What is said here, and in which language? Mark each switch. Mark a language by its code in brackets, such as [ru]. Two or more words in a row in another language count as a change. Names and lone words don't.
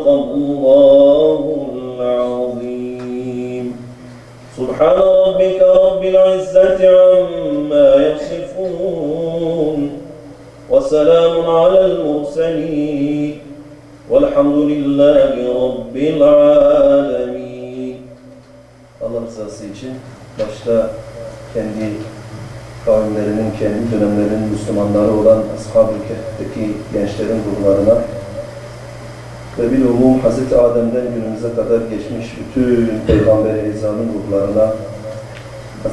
[ar] الله العظيم سبحان ربك رب العزة عما يصفون وسلام على المرسلين والحمد لله رب العالمين. [tr] Allah rızası için başta kendi kavimlerinin, kendi dönemlerinin Müslümanları olan Ashab-ı Kehf'teki gençlerin ruhlarına ve bilumum Hz. Adem'den günümüze kadar geçmiş bütün Peygamber-i Ezzam'ın ruhlarına, Hz.